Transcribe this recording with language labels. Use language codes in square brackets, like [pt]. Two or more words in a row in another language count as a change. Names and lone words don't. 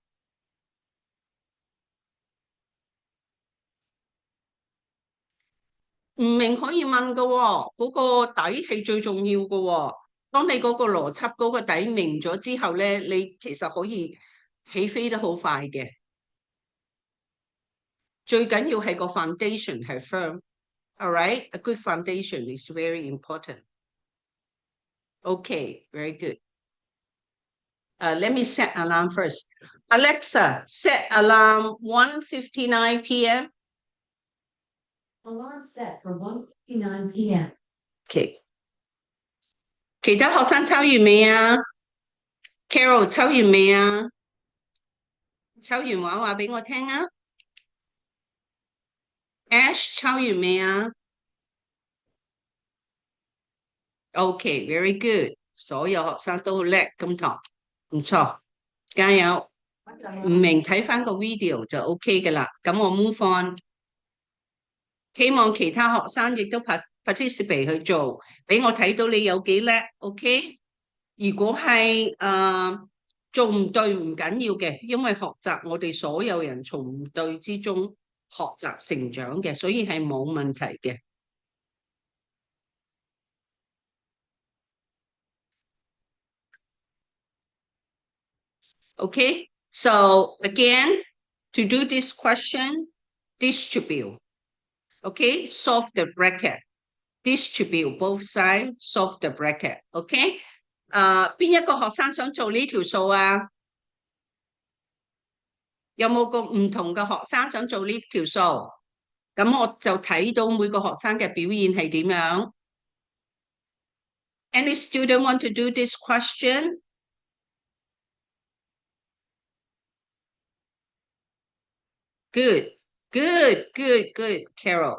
[yue] 唔明可以問噶喎，嗰個底係最重要噶喎。當你嗰個邏輯嗰個底明咗之後咧，你其實可以起飛得好快嘅。最緊要係個 foundation 係 firm。 [en] All right, a good foundation is very important. Okay, very good. Let me set alarm first. Alexa, set alarm 1:59 p.m. Alarm set for 1:59 p.m. [yue] Okay. 其他學生抄完未啊 ？Carol 抄完未啊？抄完話俾我聽啊 ！Ash 抄完未啊 ？ [en] OK, very good。 [yue] 所有學生都好叻，今堂唔錯，加油！唔明睇翻個 video 就 OK 嘅啦。咁我 [en] move on。 [yue] 希望其他學生亦都 participate 去做，俾我睇到你有幾叻。OK，如果係做唔對唔緊要嘅，因為學習我哋所有人從唔對之中學習成長嘅，所以係冇問題嘅。 [en] Okay, so again, to do this question, distribute. Okay, solve the bracket. Distribute both sides, solve the bracket. [yue] Okay, 邊一個學生想做呢條數啊？有冇個唔同嘅學生想做呢條數？咁我就睇到每個學生嘅表現係點樣。 [en] Any student want to do this question? Good, good, good, good, Carol.